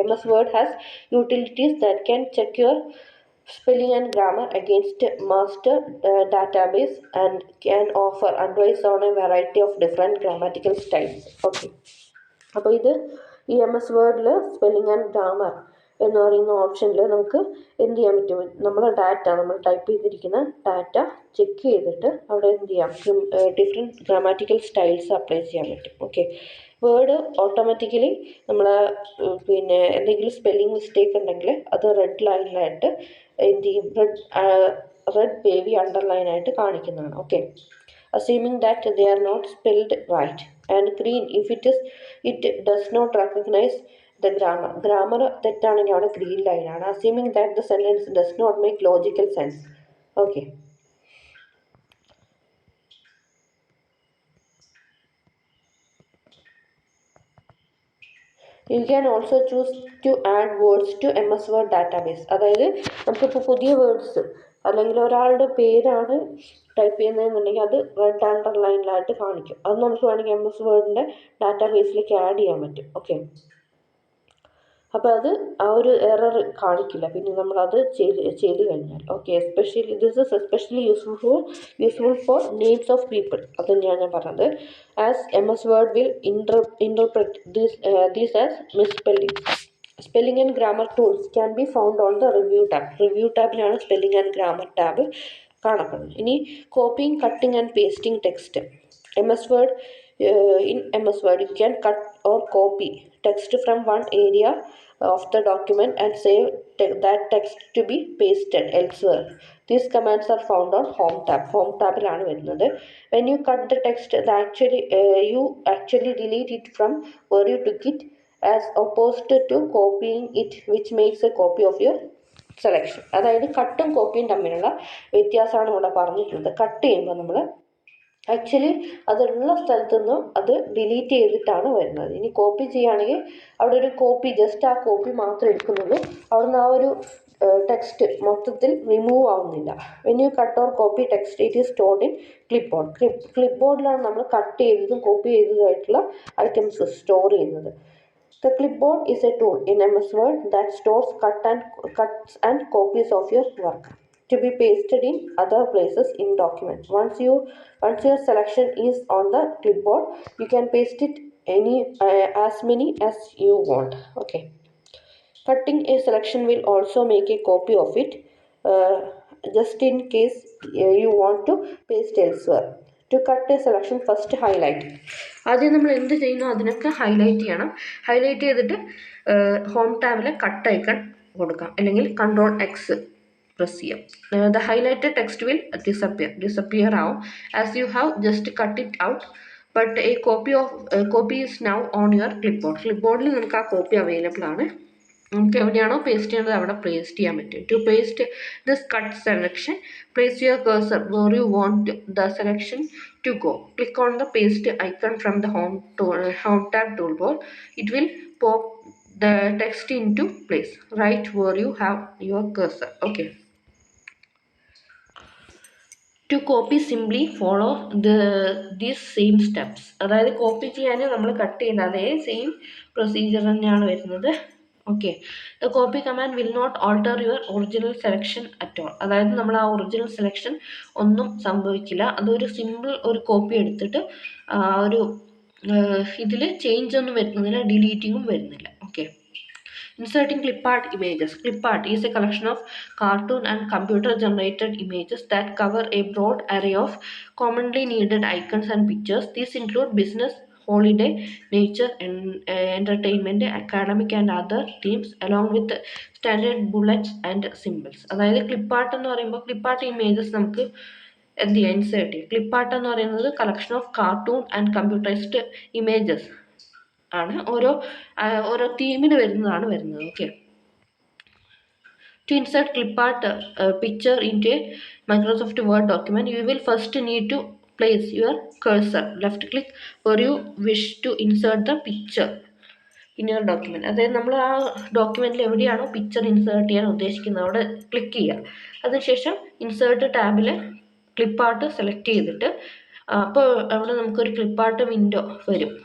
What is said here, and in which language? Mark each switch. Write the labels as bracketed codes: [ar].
[en] MS Word has utilities that can check your spelling and grammar against master database and can offer advice on a variety of different grammatical styles. [ml] Okay, അപ്പോൾ ഇത് ഈ MS Wordൽ spelling and grammar എന്ന് പറയുന്ന ഓപ്ഷനിൽ നമുക്ക് എന്ത് ചെയ്യാൻ പറ്റും, നമ്മുടെ ഡാറ്റ നമ്മൾ ടൈപ്പ് ചെയ്തിരിക്കുന്ന ഡാറ്റ ചെക്ക് ചെയ്തിട്ട് അവിടെ എന്ത് ചെയ്യാം, [en] different grammatical styles [ml] അപ്ലൈ ചെയ്യാൻ പറ്റും. ഓക്കെ, വേർഡ് ഓട്ടോമാറ്റിക്കലി നമ്മൾ പിന്നെ എന്തെങ്കിലും സ്പെല്ലിംഗ് മിസ്റ്റേക്ക് ഉണ്ടെങ്കിൽ അത് റെഡ് ലൈനിലായിട്ട് എന്ത് ചെയ്യും, റെഡ് ബേബി അണ്ടർലൈനായിട്ട് കാണിക്കുന്നതാണ്. [en] okay, assuming that they are not spelled right, and green if it does not recognize the grammar [ml] തെറ്റാണെങ്കിൽ അവിടെ ഗ്രീൻ ലൈനാണ്. [en] assuming that the sentence does not make logical sense. Okay, You can also choose to add words to MS Word database. [ml] അതായത് നമുക്കിപ്പോൾ പുതിയ words അല്ലെങ്കിൽ ഒരാളുടെ പേരാണ് type ചെയ്യുന്നതെന്നുണ്ടെങ്കിൽ അത് റെഡ് അണ്ടർലൈനിലായിട്ട് കാണിക്കും. അത് നമുക്ക് വേണമെങ്കിൽ MS വേർഡിൻ്റെ ഡാറ്റാബേസിലേക്ക് ആഡ് ചെയ്യാൻ പറ്റും. ഓക്കെ, അപ്പോൾ അത് ആ ഒരു എറർ കാണിക്കില്ല പിന്നെ നമ്മളത് ചെയ്ത് കഴിഞ്ഞാൽ. [en] Okay, this is especially useful for names of people. [ml] അത് ഞാൻ പറഞ്ഞത്. [en] As MS Word will interpret these as misspellings. Spelling and grammar tools can be found on the Review tab. [ml] Review ടാബിലാണ് spelling and grammar tab കാണപ്പെടുന്നത്. [en] ഇനി copying, cutting and pasting text. MS Word, in MS Word you can cut or copy text from one area of the document and save that text to be pasted elsewhere. These commands are found on Home tab. [ml] Home tabിലാണ് വരുന്നത്. [en] When you cut the text, you actually delete it from where you took it, as opposed to copying it, which makes a copy of your selection. [ml] അതായത് കട്ടും കോപ്പിയും തമ്മിലുള്ള വ്യത്യാസമാണ് ഇവിടെ പറഞ്ഞിട്ടുള്ളത്. Cut ചെയ്യുമ്പോൾ നമ്മൾ actually അതുള്ള സ്ഥലത്തു നിന്നും അത് ഡിലീറ്റ് ചെയ്തിട്ടാണ് വരുന്നത്. ഇനി കോപ്പി ചെയ്യുകയാണെങ്കിൽ അവിടെ ഒരു കോപ്പി, ജസ്റ്റ് ആ കോപ്പി മാത്രമേ എടുക്കുന്നുള്ളൂ. അവിടുന്ന് ആ ഒരു ടെക്സ്റ്റ് മൊത്തത്തിൽ റിമൂവ് ആവുന്നില്ല. [en] When you cut or copy text, it is stored in clipboard. [ml] ക്ലിപ്ബോർഡിലാണ് നമ്മൾ കട്ട് ചെയ്തതും കോപ്പി ചെയ്തതുമായിട്ടുള്ള ഐറ്റംസ് സ്റ്റോർ ചെയ്യുന്നത്. [en] The clipboard is a tool in MS Word that stores cuts and copies of your work to be pasted in other places in documents. Once your selection is on the clipboard, you can paste it as many as you want. Okay. Cutting a selection will also make a copy of it, just in case you want to paste elsewhere. To cut a selection, first highlight. [ml] ആദ്യം നമ്മൾ എന്ത് ചെയ്യുന്നോ അതിനൊക്കെ highlight ചെയ്യണം. Highlight ചെയ്തിട്ട് home ടാബിലെ cut icon കൊടുക്കാം, അല്ലെങ്കിൽ Ctrl+X press ചെയ്യാം. [en] The highlighted text will disappear ആവും as you have just cut it out, but a copy is now on your clipboard. [ml] ക്ലിപ്ബോർഡിൽ നമുക്ക് ആ കോപ്പി അവൈലബിൾ ആണ്. നമുക്ക് എവിടെയാണോ പേസ്റ്റ് ചെയ്യേണ്ടത് അവിടെ പേസ്റ്റ് ചെയ്യാൻ പറ്റും. [en] To paste this cut selection, place your cursor where you want the selection to go. Click on the paste icon from the home tab toolbar. It will pop the text into place right where you have your cursor. Okay. To copy, simply follow these same steps. [ml] അതായത് copy ചെയ്യാൻ നമ്മൾ cut ചെയ്യുന്ന അതേ same procedure തന്നെയാണ് വരുന്നത്. [en] Okay, the copy command will not alter your original selection at all. [ml] അതായത് നമ്മൾ ആ ഒറിജിനൽ സെലക്ഷൻ ഒന്നും സംഭവിക്കില്ല. അതൊരു സിമ്പിൾ ഒരു കോപ്പി എടുത്തിട്ട് ഒരു ഇതിൽ ചേഞ്ച് ഒന്നും വരുന്നില്ല, ഡിലീറ്റിങ്ങും വരുന്നില്ല. [en] Okay. Inserting clip art images. Clip art is a collection of cartoon and computer generated images that cover a broad array of commonly needed icons and pictures. These include business, holiday, nature, and entertainment, academic and other themes, along with standard bullets and symbols. [ml] അതായത് clip art എന്ന് പറയുമ്പോൾ clip art images നമുക്ക് എന്ത് ചെയ്യാം, insert ചെയ്യാം. Clip art എന്ന് പറയുന്നത് [en] collection of cartoon and computerized images [ml] ആണ്. ഓരോ തീമിന് വരുന്നത്. Okay. [en] To insert clip art picture into a Microsoft Word document, you will first need to place your cursor. Left click where you wish to insert the picture in your document. [ml] അതായത് നമ്മൾ ആ ഡോക്യുമെൻറ്റിൽ എവിടെയാണോ picture insert ചെയ്യാൻ ഉദ്ദേശിക്കുന്നത് അവിടെ click ചെയ്യുക. അതിനുശേഷം insert ടാബിൽ ക്ലിപ്പ് ആർട്ട് സെലക്ട് ചെയ്തിട്ട് അപ്പോൾ അവിടെ നമുക്കൊരു ക്ലിപ്പ് ആർട്ട് വിൻഡോ വരും.